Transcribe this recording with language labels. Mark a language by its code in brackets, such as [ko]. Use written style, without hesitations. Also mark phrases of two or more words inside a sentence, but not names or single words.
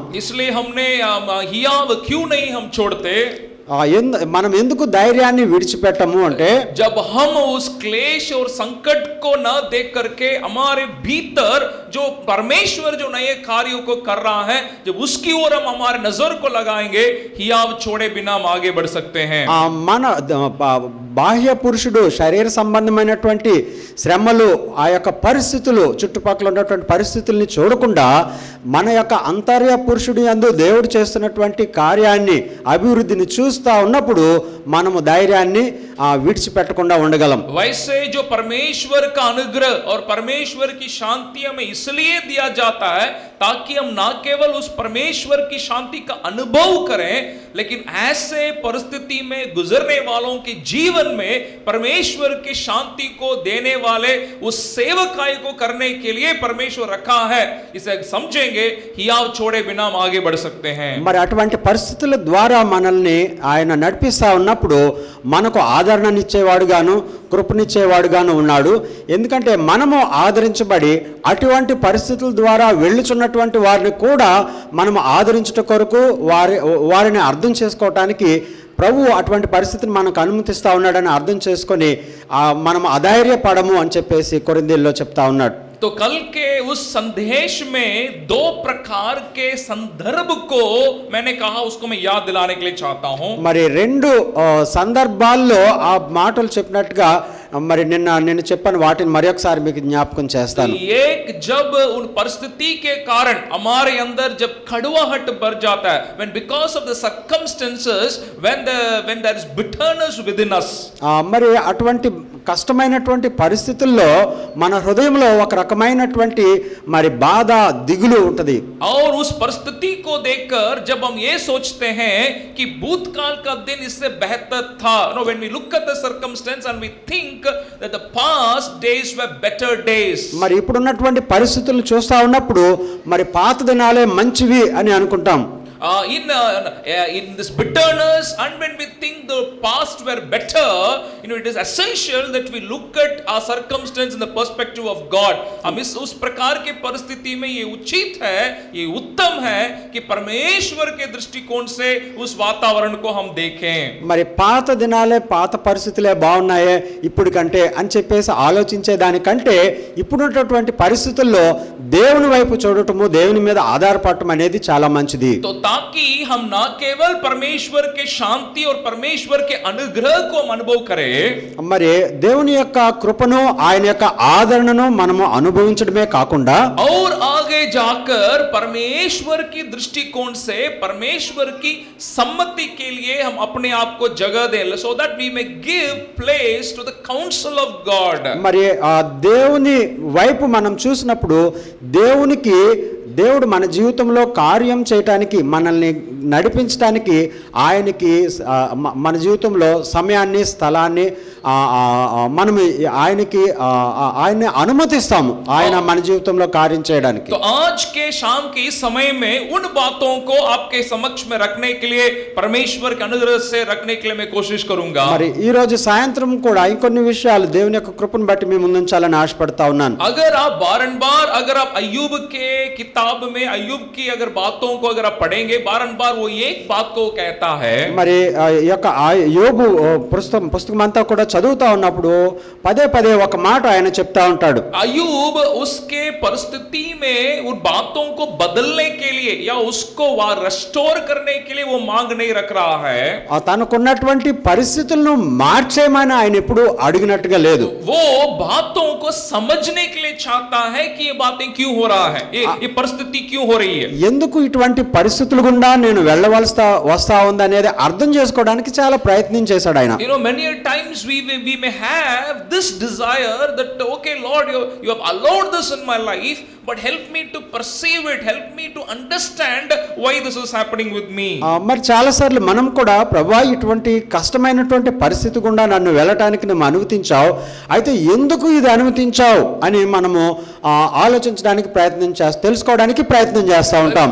[hi] इसलिए हमने हियाव क्यों नहीं हम छोड़ते. [te] మనం ఎందుకు ధైర్యాన్ని విడిచిపెట్టము అంటే [hi] जब हम उस क्लेश और संकट को न देख करके हमारे भीतर जो परमेश्वर जो नए कार्यों को कर रहा है जब उसकी ओर हम हमारे नजर को लगाएंगे हियाव छोड़े बिना हम आगे बढ़ सकते हैं. [te] మన బాహ్య పురుషుడు శరీర సంబంధమైనటువంటి శ్రమలు ఆ యొక్క పరిస్థితులు చుట్టుపక్కల ఉన్నటువంటి పరిస్థితుల్ని చూడకుండా మన యొక్క అంతర్య పురుషుడి యందు దేవుడు చేస్తున్నటువంటి కార్యాన్ని అభివృద్ధిని చూస్తా ఉన్నప్పుడు మనము ధైర్యాన్ని విడిచిపెట్టకుండా ఉండగలం. [hi] वैसे जो परमेश्वर का अनुग्रह और परमेश्वर की शांति हमें इसलिए दिया जाता है ताकि हम ना केवल उस परमेश्वर की शांति का अनुभव करें लेकिन ऐसे परिस्थिति में गुजरने वालों के जीवन में परमेश्वर की शांति को देने वाले उस सेवकाई को करने के लिए परमेश्वर रखा है. इसे समझेंगे हियाव छोड़े बिना हम आगे बढ़ सकते हैं. [te] మరి అటువంటి పరిస్థితుల ద్వారా మనల్ని ఆయన నడిపిస్తా ఉన్నప్పుడు మనకు ఆదరణనిచ్చేవాడుగాను కృపనిచ్చేవాడుగాను ఉన్నాడు. ఎందుకంటే మనము ఆదరించబడి అటువంటి పరిస్థితుల ద్వారా వెళ్ళుచున్నటువంటి వారిని కూడా మనము ఆదరించుట కొరకు వారిని అర్థం చేసుకోవటానికి ప్రభువు అటువంటి పరిస్థితిని మనకు అనుమతిస్తూ ఉన్నాడని అర్థం చేసుకొని మనం అధైర్యపడము అని చెప్పేసి కొరింథీయుల్లో చెప్తా ఉన్నాడు. [hi] तो कल के उस संदेश में दो प्रकार के संदर्भ को मैंने कहा उसको मैं याद दिलाने के लिए चाहता हूं. [te] మరి రెండు సందర్భాల్లో ఆ మాటలు చెప్పినట్టుగా మరి నేను చెప్పాను వాటిని మరి ఒకసారి మీకు జ్ఞాపకం చేస్తాను. [hi] एक जब उन परिस्थिति के कारण हमारे अंदर जब कड़वाहट भर जाता है [en] when because of the circumstances when there is bitterness within us. [te] మరి అటువంటి కష్టమైనటువంటి పరిస్థితుల్లో మన హృదయంలో ఒక రకమైనటువంటి మరి బాధ దిగులు ఉంటది. [hi] और उस परिस्थिति को देखकर जब हम ये सोचते हैं कि भूतकाल का दिन इससे बेहतर था, [en] no, when we look at the circumstance and we think that the past days were better days. [te] మరి ఇప్పుడున్నటువంటి పరిస్థితులను చూస్తా ఉన్నప్పుడు మరి పాత దినాలే మంచివి అని అనుకుంటాం. [en] In this bitterness and when we think the past were better, it is essential that we look at our circumstance in the perspective of God. [hi] हम उस प्रकार के परिस्थिति में ये उचित है, ये उत्तम है कि परमेश्वर के दृष्टिकोण से उस वातावरण को हम देखें. [te] మరి పాత దినాలే పాత పరిస్థితులే బాగున్నాయే ఇప్పుడు కంటే అని చెప్పేసి ఆలోచించే దానికంటే ఇప్పుడున్నటువంటి పరిస్థితుల్లో దేవుని వైపు చూడటము దేవుని మీద ఆధారపడటం అనేది చాలా మంచిది. [hi] ताकि हम ना केवल परमेश्वर के शांति और परमेश्वर के अनुग्रह को हम अनुभव करें, [te] మరి దేవుని యొక్క కృపను ఆయన యొక్క ఆదరణను మనము అనుభవించడమే కాకుండా [hi] और आगे जाकर परमेश्वर की दृष्टिकोण से परमेश्वर की सम्मति के लिए हम अपने आप को जगह दें [en] so that we may give place to the counsel of God. [te] మరి దేవుని వైపు మనం చూసినప్పుడు దేవుడు మన జీవితంలో కార్యం చేయటానికి మనల్ని నడిపించడానికి ఆయనకి మన జీవితంలో సమయాన్ని స్థలాన్ని మనం ఆయన్ని అనుమతిస్తాము ఆయన మన జీవితంలో కార్యం చేయడానికి. [hi] तो आज के शाम के इस समय में उन बातों को आपके समक्ष में रखने के लिए परमेश्वर के अनुग्रह से रखने के लिए मैं कोशिश करूंगा. [te] మరి ఈ రోజు సాయంత్రం కూడా ఇంకొన్ని విషయాలు దేవుని యొక్క కృపను బట్టి మీ ముందుంచాలని ఆశపడతా ఉన్నాను. [hi] अगर आप बारंबार अगर आप अय्यूब के किताब किताब में अय्यूब की अगर बातों को अगर आप पढ़ेंगे बारंबार वो एक बात को कहता है। [te] మరి ఈ యొక్క యోబు పుస్తకం అంతా కూడా చదువుతా ఉన్నప్పుడు పదే పదే ఒక మాట ఆయన చెప్తా ఉంటాడు. [hi] अय्यूब उसके परिस्थिति में उन बातों को बदलने के लिए या उसको रेस्टोर करने के लिए वो मांग नहीं रख रहा है। [te] తనకున్నటువంటి పరిస్థితులను మార్చేయమని ఆయన ఎప్పుడు అడిగినట్టుగా లేదు. [hi] वो बातों को समझने के लिए चाहता है कि ये बातें क्यों हो रहा है, ये परिस्थिति क्यों हो रही है, [te] ఎందుకు ఇటువంటి పరిస్థితులు గుండా నేను వస్తా ఉంది అనేది అర్థం చేసుకోవడానికి చాలా ప్రయత్నం చేశాడు ఆయన. [en] You know, many times we may have this desire that okay Lord, you have allowed this in my life, but help me to perceive it, help me to understand why this is happening with me. [te] మరి చాలా సార్లు మనం కూడా ప్రభువా ఇటువంటి కష్టమైనటువంటి పరిస్థితి గుండా నన్ను వెళ్ళటానికి నువ్వు అనుమతించావు, అయితే ఎందుకు ఇది అనుమతించావు అని మనము ఆలోచించడానికి తెలుసుకోవడానికి ప్రయత్నం చేస్తూ ఉంటాం.